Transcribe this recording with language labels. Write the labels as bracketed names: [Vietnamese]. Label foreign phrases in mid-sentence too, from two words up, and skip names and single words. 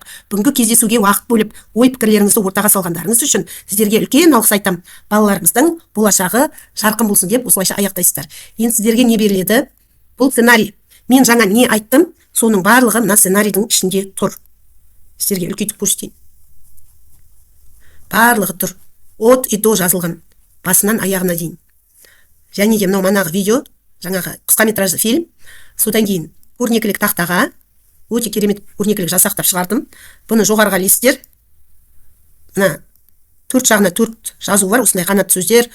[Kazakh] Бүгінгі кездесуге уақыт бөліп, ой-пікірлеріңізді ортаға салғандарыңыз үшін сіздерге үлкен алғыс айтамын. Балаларымыздың болашағы жарқын болсын деп осылайша аяқтайсыздар. Енді сіздерге не беріледі? Бұл сценарий. Мен жаңа не айттым, соның барлығы мына сценарийдің ішінде тұр. Сіздерге үлкейтіп көрсетейін. Барлығы тұр. [Russian] От и до [Kazakh] жазылған. Басынан аяғына дейін. Және де мынау манағы видео, жаңағы қысқаметражды фильм. Содан кейін көрнекілік тақтаға өте керемет көрнекілік жасақтап шығардым. Бұны жоғарыға ілесіздер. Мына төрт жағына төрт жазу бар, осындай қанатты сөздер.